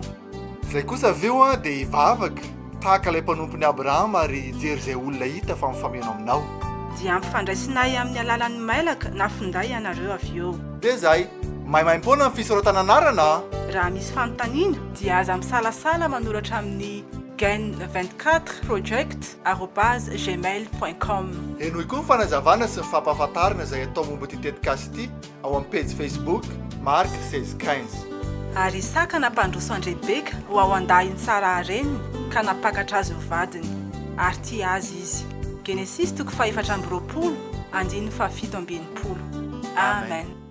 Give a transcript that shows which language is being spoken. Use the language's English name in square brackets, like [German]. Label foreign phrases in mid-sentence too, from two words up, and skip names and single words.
[Malagasy] Izay kosa aveo dia hivavaka tahaka ilay mpanompon'ny Abrahama ary hijery izay olona hita fa mifameno aminao. dia ampifandraisinay amin'ny alalan'ny mailaka na finday ianareo avy eo. dia zay maimaim-poana ny fisorotana anarana. Raha misy fanontaniana dia aza misalasala manoratra amin'ny gain24 project@gmail.com. enoy koa ny fanazavana sy ny fampahafantarana izay atao momba ty tetikasy ity ao amin'ny page Facebook Mark 1615. Ary saka nampandroso Andrebeka ho ao andahiny tsara hareniny ka napakatra azy ho vadiny ary tia azy izy. Genesis 4:7-20 Amen.